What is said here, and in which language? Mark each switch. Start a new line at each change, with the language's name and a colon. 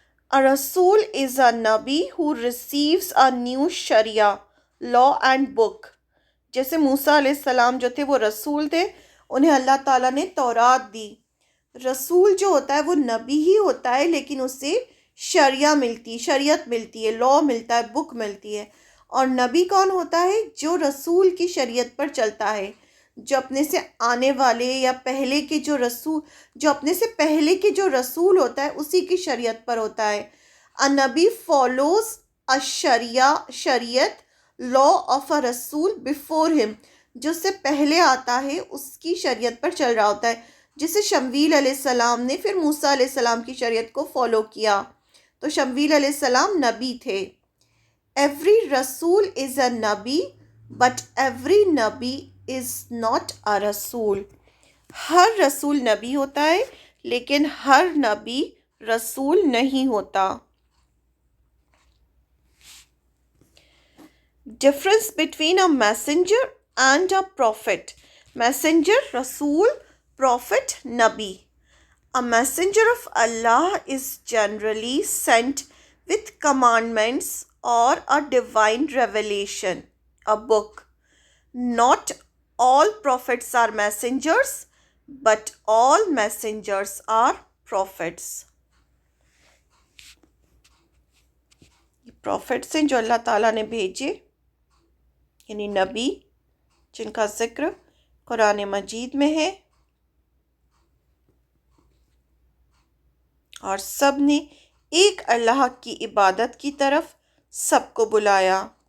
English: A رسول is a نبی who receives a new شریعہ، law and book۔
Urdu: جیسے موسیٰ علیہ السلام جو تھے وہ رسول تھے، انہیں اللہ تعالیٰ نے تورات دی۔ رسول جو ہوتا ہے وہ نبی ہی ہوتا ہے لیکن اسے شریعت ملتی ہے، لاء ملتا ہے، بک ملتی ہے۔ اور نبی کون ہوتا ہے؟ جو رسول کی شریعت پر چلتا ہے، جو اپنے سے آنے والے یا پہلے کے جو اپنے سے پہلے کے جو رسول ہوتا ہے اسی کی شریعت پر ہوتا ہے.
English: A نبی follows a شریعت law of a رسول before him.
Urdu: جو سے پہلے آتا ہے اس کی شریعت پر چل رہا ہوتا ہے. جسے شمویل علیہ السلام نے پھر موسیٰ علیہ السلام کی شریعت کو فالو کیا. تو شمویل علیہ السلام نبی تھے.
English: Every رسول is a نبی but every نبی is not a رسول.
Urdu: ہر رسول نبی ہوتا ہے لیکن ہر نبی رسول نہیں ہوتا.
English: Difference between a messenger and a prophet. Messenger, رسول, prophet, نبی. A messenger of Allah is generally sent with commandments or a divine revelation, a book. Not all prophets are messengers, but all messengers are prophets.
Urdu: prophets ہیں جو اللہ تعالیٰ نے بھیجے، یعنی نبی، جن کا ذکر قرآن مجید میں ہے، اور سب نے ایک اللہ کی عبادت کی طرف سب کو بلایا.